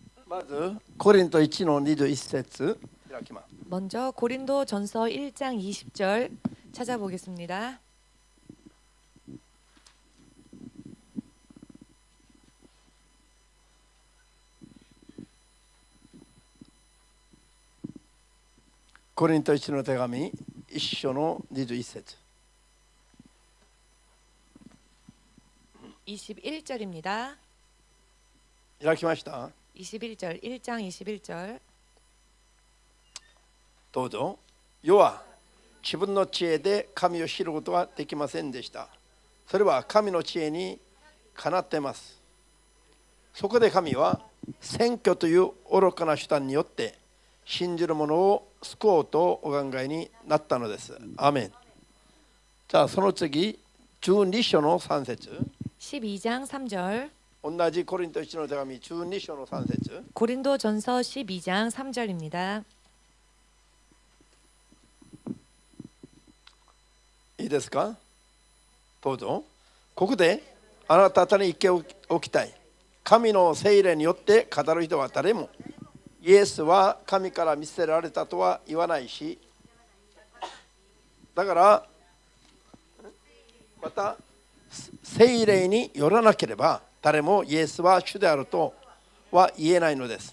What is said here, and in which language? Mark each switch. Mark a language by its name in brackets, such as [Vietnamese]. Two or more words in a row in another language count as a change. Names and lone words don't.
[Japanese] まずコリント1の21節開きます。 [Korean] 먼저 고린도전서 1장 20절 찾아보겠습니다. [Japanese] コリント1の手紙1章の21節 [Korean] 21절입니다. [Japanese] 開きました。 [Korean] 21절 1장 21절 [Japanese] どうぞ。世は自分の知恵で神を知ることはできませんでした。それは神の知恵にかなっています。そこで神は選挙という愚かな手段によって信じる者を救おうとお考えになったのです。アーメン。じゃあその次12章の3節 [Korean] 12장 3절 [Japanese] 同じコリント1の手紙12章の3節 [Korean] 고린도전서 12장 3절입니다. [Japanese] いいですか。どうぞ。ここであなた方に言っておきたい。神の聖霊によって語る人は誰もイエスは神から見せられたとは言わないし、だからまた聖霊によらなければ誰もイエスは主であるとは言えないのです。